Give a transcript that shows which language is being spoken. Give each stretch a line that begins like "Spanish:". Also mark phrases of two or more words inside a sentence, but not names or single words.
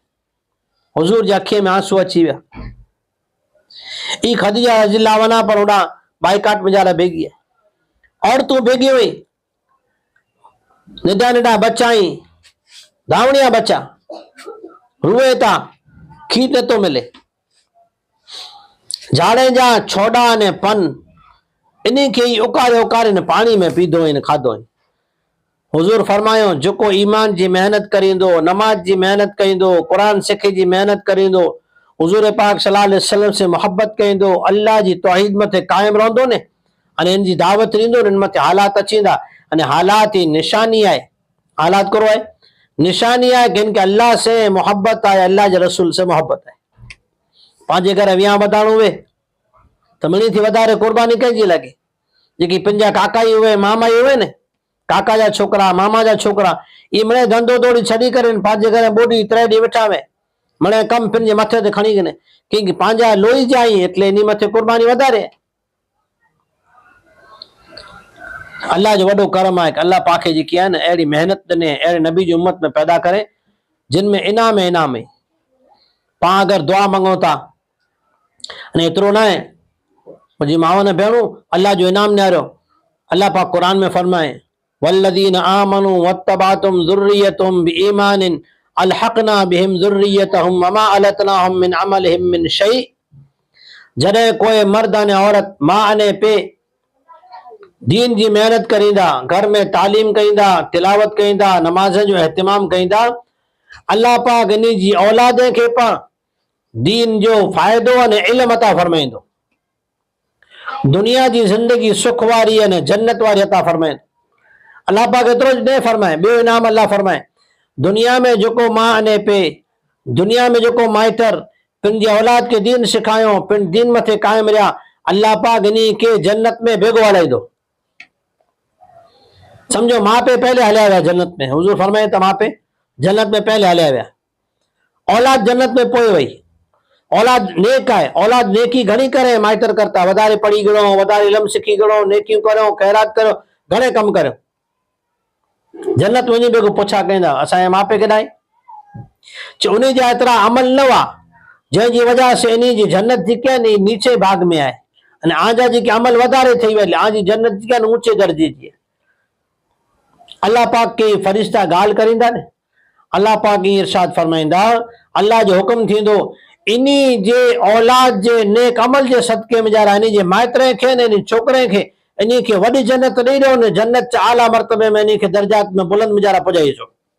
Sindhi: हुज़ूर जे अखि में आंसू अची विया। ई ख़दीजा
Arabic: رضي الله عنها
Sindhi: पर होॾां बाइकाट मिजारा भेगी आहे, औरतूं भेगी हुई, निढा निढा बच्चा ई धावणिया बच्चा रुए था, खीर नथो मिले। झाड़े जा छोड़ा ने पन इन्हीं खे ई उकारे उकारे न पानी में पीधो आहिनि, खाधो आहिनि। हुज़ूर फरमायो, जेको ईमान जी मेहनत करींदो, नमाज जी मेहनत कईंदो, क़ुरान सिखे जी मेहनत करींदो, हुज़ूर पाक
Arabic: صلى الله عليه وسلم
Sindhi: से मोहब्बत कईंदो, अल्लाह जी तौहीद मथे क़ाइम रहंदो न, अने इन जी दावत ॾींदो, इन मथे हालात अचींदा। अने हालात ही निशानी आहे। हालात करो आहे निशानी आहे कि इनके अल्लाह से मोहब्बत आहे, अल्लाह जे रसूल से मोहब्बत आहे। पंहिंजे घर विया वधाइणो हुए त मिणी थी वधारे कुर्बानी कंहिंजी लॻे। जेकी पंहिंजा काका ई हुए, मामा ई हुए न, काका जा छोकरा, मामा जा छोकरा, ये मिणे धंधो दौड़ी छॾी करे पंहिंजे घर ॿोॾी 3 ॾींहं वेठा हुए, मिणे कमु पंहिंजे मथे ते खणी करे, क्योंकि पंहिंजा लोही जा आहिनि,
Gujarati: એટલે એની
Sindhi: मथे कुर्बानी वधारे। अल्लाह जो वॾो करम आहे कि अल्लाह पाक जेकी आहे न, अहिड़ी मेहनत ॾिने, अहिड़े नबी जी उम्मत में पैदा करे जिन में इनाम इनाम आहे। पाण अगरि दुआ मंगो था, अने एतिरो न आहे, मुंहिंजी माउ ने भेणूं अल्लाह जो इनाम न्यारियो। अल्लाह पाक क़ुरान में फरमाए,
Arabic: والذين آمنوا واتبعتهم ذريتهم بإيمان ألحقنا بهم ذريتهم وما ألتناهم من عملهم من شيء.
Sindhi: जॾहिं कोई मर्द अने औरत मां अने पे दीन जी मेहनत करींदा, घर में तालीम कईंदा, तिलावत कईंदा, नमाज जो एहतिमाम कईंदा, अल्लाह पाक इन जी औलाद खे पाण दीन जो फ़ाइदो अने इल्म अता फरमाईंदो। दुनिया की जिंदगी सुख वारी अने जन्नत वारी अता फरमाए। अल्लाह पाक एतिरो न फरमाए, ॿियो इनाम अल्लाह फरमाए, दुनिया में जेको मां अने पे, दुनिया में जेको माइटर पंहिंजी औलाद के दीन सिखायो, पिण दीन मथे कायम रहिया, अल्लाह पाक इन्हीं के जन्नत में बेगो हलाईंदो। समझो माँ पे पहले हलिया विया जन्नत में। हुजूर फरमाए त माँ पे जन्नत में पहले हलिया विया, औलाद जन्नत में पोइ वई। औलाद नेक आहे, औलाद नेकी घणी करे माइटर करता, वधारे पढ़ी गणो, वधारे इल्म सिखी गणो, नेकियूं करो, खैरात करो, घणे कम करो, जन्नत वञी बेगो पुछा कंदा असांजे माँ पे केॾांहुं चो उन जा एतिरा अमल न हुआ जंहिंजी वजह से इन जी जन्नत जेकी आहे न नीचे भाग में आहे, अने आजा जेके अमल वधारे थी विया, आजी जन्नत जेकी आहे न ऊंचे दर्जे जी आहे। अल्लाह पाक के फरिश्ता ॻाल्हि करींदा न, अल्लाह पाक ईअं इरशाद फरमाईंदा, अल्लाह जो हुक्म थींदो, इन्ही जे औलाद जे नेक अमल जे सदके में जरा इन जे माइतरे खे न इन छोकरे खे इन खे वॾी जन्नत ॾेई ॾियो न, जन्नत आला मर्तबे में इन खे दर्जात में बुलंद में जरा पुॼाई छो।